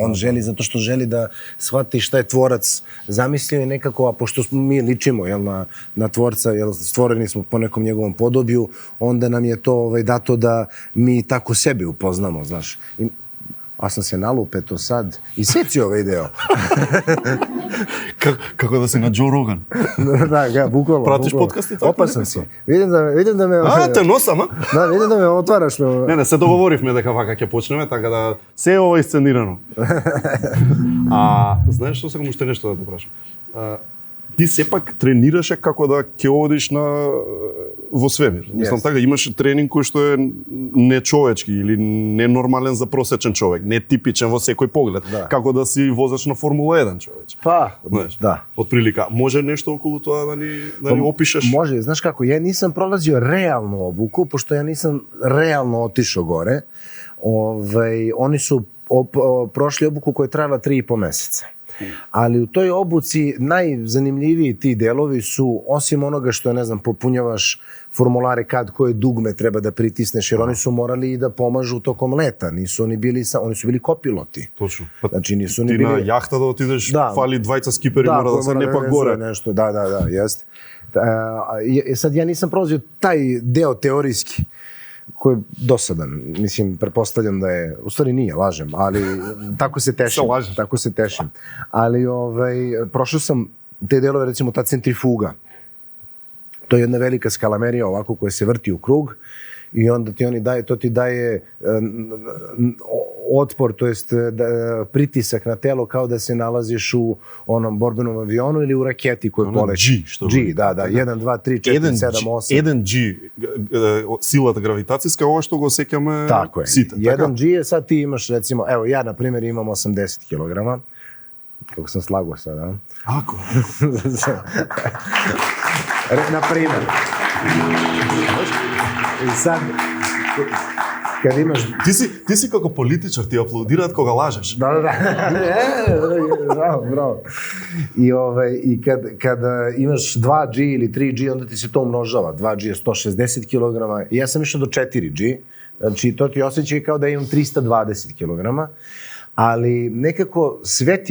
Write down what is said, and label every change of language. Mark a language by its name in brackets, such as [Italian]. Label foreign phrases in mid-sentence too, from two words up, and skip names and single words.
[Serbian] On želi zato što želi da shvati šta je tvorac zamislio i nekako, a pošto mi ličimo na tvorca, stvoreni smo po nekom njegovom podobiju, onda nam je to dato da mi tako sebe upoznamo, znaš. A sam se nalupeto sad i seci ovaj deo. [Macedonian] Како да си на Джо Роган. [Serbian] Da, bukvalno. [Macedonian] Pratиш подкасти така? [Serbian] Opasan si. Vidim da me... [Macedonian] Те носам, а? [Serbian] Da, vidim da me otvaraš. [Macedonian] Не, се договоривме дека вака ќе почнеме, така да се е ова исценирано. Знаеш што сакам уште нешто да те прашам? ти сепак тренираше како да ќе одиш во свемир. Мислам така, имаш тренинг кој што е нечовечки или ненормален за просечен човек, не типичен во секој поглед, како да си возач на Формула 1 човече. [Serbian] Па, знаеш, да. [Macedonian] Од прилика, може нешто околу тоа да ни опишеш? [Serbian] Може, знаеш како, ја нисам пролазио реално обуку, пошто ја нисам реално отишо горе. Они су прошли обуку која траела 3,5 месеца. Ali u toj obuci najzanimljiviji ti delovi su, osim onoga što je, ne znam, popunjavaš formulare kad koje dugme treba da pritisneš, jer oni su morali i da pomažu tokom leta, nisu oni bili, oni su bili kopiloti. [Macedonian] Точно. [Serbian] Znači nisu oni [Macedonian] Ти [Serbian] bili... [Macedonian] на јахта да отидеш, фали двајца скипери, мора да се не пак горе. [Serbian] Nešto, da, jeste. Sad ja nisam prolazio taj deo teorijski, koji je dosadan. Mislim, pretpostavljam da je, u stvari nije, lažem, ali tako se tešim. Ali prošao sam te delove, recimo ta centrifuga. To je jedna velika skalamerija ovako koja se vrti u krug i onda ti oni daje, to ti daje otpor, to jest pritisak na telo kao da se nalaziš u onom borbenom avionu ili u raketi koju poleće. G, da, 1, 2, 3, 4, 7, 8. [Macedonian] 1G, силата гравитацијска, ова што го сеќаме сите. [Serbian] 1G je sad ti imaš, recimo, evo ja na primjer imam 80 kg, kako sam slago sad, a? Ako? Na primjer. I sad, kad imaš... [Macedonian] Ти си како политичар, ти аплодираат кога лажеш. [Serbian] Da. Bravo. I kad imaš 2G ili 3G, onda ti se to umnožava. 2G je 160 kg, i ja sam išao do 4G, znači to ti osjećaj kao da imam 320 kg, ali nekako sve ti